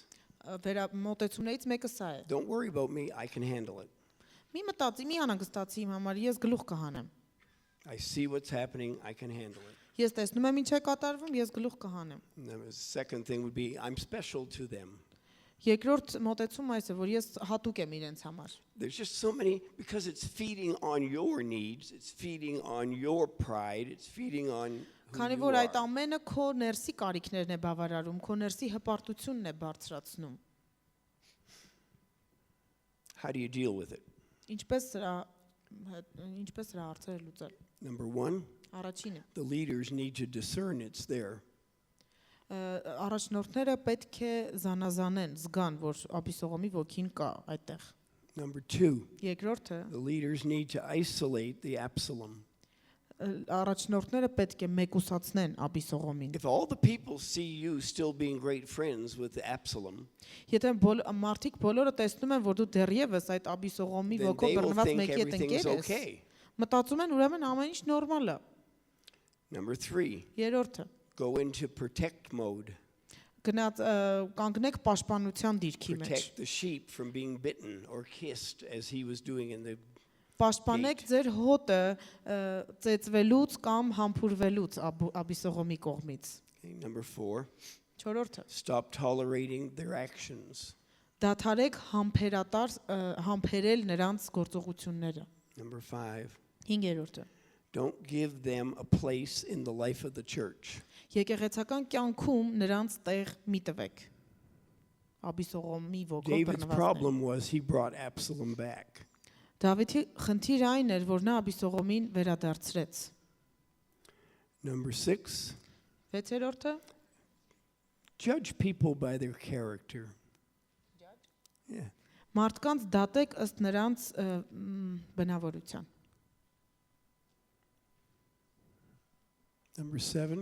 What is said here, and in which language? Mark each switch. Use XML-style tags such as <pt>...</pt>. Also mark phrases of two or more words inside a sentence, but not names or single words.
<hy>Մոտեցումներից մեկը սա է։</hy> <en>don't worry about me, I can handle it.</en> <hy>Մի մտածի, մի անհանգստացի իմ համար, ես գլուխ կհանեմ։</hy> <en>I see what's happening, I can handle it.</en> <hy>Ես տեսնում եմ ինչ է կատարվում, ես գլուխ կհանեմ։</hy> <en>And the second thing would be, I'm special to them.</en> <hy>Երկրորդ մոտեցումը այս է, որ ես հատուկ եմ իրենց համար։</hy> <en>There's just so many, because it's feeding on your needs, it's feeding on your pride, it's feeding on who</en> <hy>Քանի</hy> <en>you</en> <hy>որ այդ</hy> <en>are.</en> <hy>ամենը քո ներսի կարիքներն է բավարարում, քո ներսի հպարտությունն է բարձրացնում։</hy> <en>How do you deal with it?</en> <hy>Ինչպես սրա հարցերը լուծել։</hy> <en>Number 1,</en> <hy>Առաջինը,</hy> <en>the leaders need to discern it's there.</en> <hy>առաջնորդները պետք է զանազանեն, զգան, որ Աբիսողոմի ոգին կա այդտեղ։</hy> <en>Number 2,</en> <hy>Երկրորդը,</hy> <en>the leaders need to isolate the Absalom.</en> <hy>առաջնորդները պետք է մեկուսացնեն Աբիսողոմին։</hy> <en>If all the people see you still being great friends with the Absalom,</en> <hy>Եթե մարդիկ բոլորը տեսնում են, որ դու դեռևս այդ Աբիսողոմի</hy> <en>then</en> <hy>ոգով</hy> <en>they will</en> <hy>բռնված</hy> <en>think</en> <hy>մեկի հետ</hy> <en>everything</en> <hy>ընկեր</hy> <en>is</en> <hy>ես,</hy> <en>okay.</en> <hy>մտածում են ուրեմն ամեն ինչ նորմալ է։</hy> <en>Number 3,</en> <hy>Երրորդը,</hy> <en>go into protect mode.</en> <hy>գնաց կանգնեք պաշտպանության դիրքի մեջ։</hy> <en>Protect the sheep from being bitten or kissed as he was doing in the</en> <hy>Պաշտպանեք ձեր հոտը ծեծվելուց կամ համբուրվելուց Աբիսողոմի կողմից։</hy> <en>Okay, number 4,</en> <hy>Չորրորդը,</hy> <en>stop tolerating their actions.</en> <hy>դադարեք համբերել նրանց գործողությունները։</hy> <en>Number 5,</en> <hy>Հինգերորդը,</hy> <en>don't give them a place in the life of the church.</en> <hy>եկեղեցական կյանքում նրանց տեղ մի տվեք։ Աբիսողոմի ոգով</hy> <en>David's</en> <hy>բռնվածներ։</hy> <en>problem was he brought Absalom back.</en> <hy>Դավիթի խնդիրը այն էր, որ նա Աբիսողոմին վերադարձրեց։</hy> <en>Number 6,</en> <hy>6-րդը,</hy> <en>judge people by their character. Yeah.</en> <hy>մարդկանց դատեք ըստ նրանց բնավորության։</hy> <en>Number 7,</en>